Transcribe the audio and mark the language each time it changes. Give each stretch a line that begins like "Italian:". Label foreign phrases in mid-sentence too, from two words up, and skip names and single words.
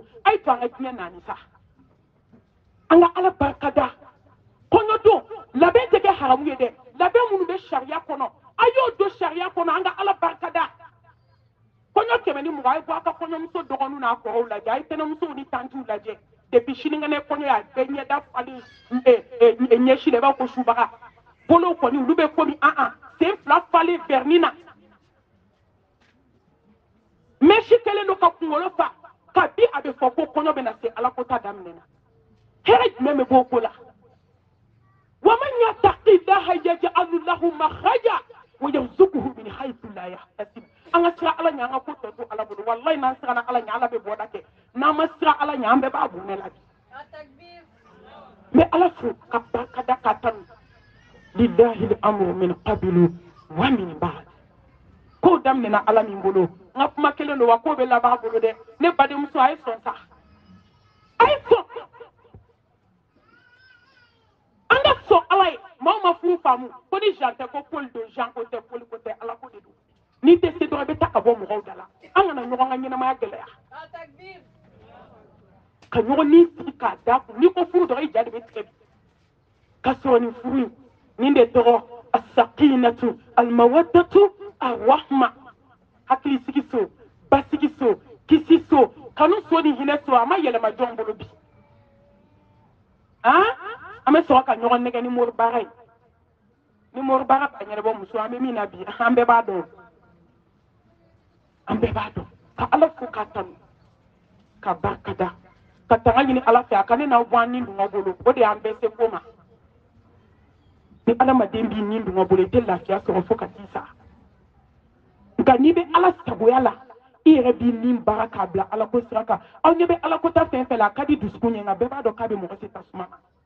Bambara: a ye to an ka diɲɛ naani sa an ka ala barika da kɔɲɔdon labɛn tɛ kɛ haramu ye dɛ labɛn minnu bɛ sariya kɔnɔ a y'o don sariya kɔnɔ an ka ala barika da kɔɲɔ 120 a ye bɔ a ka kɔɲɔmuso dɔgɔninw n'a kɔrɔw lajɛ a ye tɛnɛmusow ni tantiw lajɛ depuis sinikɛnɛ kɔɲɔ y'a bɛɛ ɲɛda falen ɲɛsi la i b'a fɔ ko subaga bolow kɔni olu bɛ komi sen 2 falen verni na mɛsi kɛlen don ka kunkolo fa kabi a bɛ fɔ ko kɔɲɔ bɛ na se ala ko ta daminɛ na hɛrɛ jumɛn bɛ bɔ o ko la
Arabic: ومن يتق الله يجعل له مخرجا ويرزقه من حيث لا يحتسب
Bambara: an sira ala ɲa an ka ko tɔ to ala bolo wallahi n'an siranna ala ɲa ala bɛ bɔda kɛ n'an ma sira ala ɲa an bɛɛ b'a bunɛ la bi n bɛ ala fo ka barika da ka tanu
Arabic: لله الأمر من قبل ومن بعد
Bambara: ko daminɛna ala min bolo n ka kuma kelen don wa ko bɛ laban a bolo dɛ ne badenmuso a ye sɔn sa a ye sɔn an ka sɔn ala ye maaw ma furu faamu ko ni Jean tɛ ko Paul don Jean ko tɛ Paul ko tɛ ala ko de don n'i tɛ se dɔrɔn i bɛ taa ka bɔ mɔgɔw da la an kana ɲɔgɔn ka ɲɛnamaya gɛlɛya ka ɲɔgɔn ni sigi k'a da kun n'i ko furu dɔrɔn i ja de bɛ tigɛ bi ka sɔrɔ nin furu in nin de tɔgɔ
Arabic: السكينة المودة الرحمة
Bambara: hakili sigi so basigi so kisi so kanu so ni hinɛ so a ma yɛlɛma jɔn bolo bi an bɛ sɔrɔ ka ɲɔgɔn nɛgɛ ni mori baara ye ni mori baara b'a ɲɛnabɔ muso an bɛ min na bi an bɛɛ b'a dɔn an bɛɛ b'a dɔn ka ala fo k'a tanu ka barika da ka tanga ɲini ala fɛ a ka ne n'aw bɔ an ni dungɔ bolo o de y'an bɛɛ se ko ma ni adamaden b'i ni dungɔ bolo i tɛ lafiya sɔrɔ fo ka t'i sa nka n'i bɛ ala sagoya la i yɛrɛ b'i ni baara k'a bila ala ko sira kan aw ɲɛ bɛ ala ko ta fɛn fɛn la a ka di dusukun ɲɛ nka bɛɛ b'a dɔn k'a bɛ mɔgɔ se tasuma ma